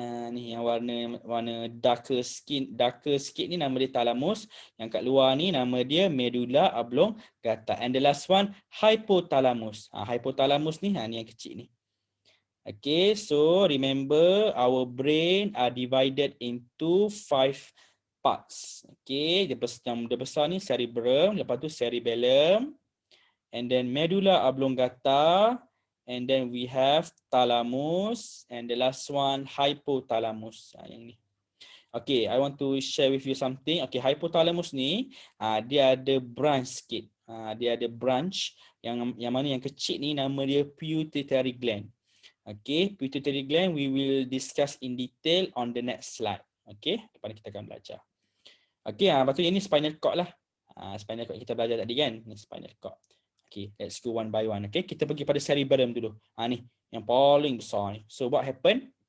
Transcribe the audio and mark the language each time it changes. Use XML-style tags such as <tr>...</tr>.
<ms>Ni yang warna darker sikit ni nama dia thalamus. Yang kat luar ni nama dia medulla oblongata.</ms> <en>And the last one hypothalamus.</en> <ms>Hypothalamus ni ni yang kecil ni.</ms> <en>Okay, so remember our brain are divided into 5 parts.</en> <ms>Okay, dia besar ni cerebrum, lepas tu cerebellum, and then medulla oblongata, and then we have thalamus, and the last one hypothalamus. Yang ni.</ms> <en>Okay, I want to share with you something.</en> <ms>Okay, hypothalamus ni dia ada branch sikit. Dia ada branch yang mana yang kecil ni nama dia pituitary gland.</ms> <en>Okay, pituitary gland we will discuss in detail on the next slide.</en> <ms>Okay, lepas ni kita akan belajar. Okay, lepas tu ini spinal cord lah. Spinal cord kita belajar tadi kan, ni spinal cord.</ms> <en>Okay, let's go one by one.</en> <ms>Okay, kita pergi pada cerebellum dulu. Ni yang paling besar ni.</ms> <en>So what happen?</en>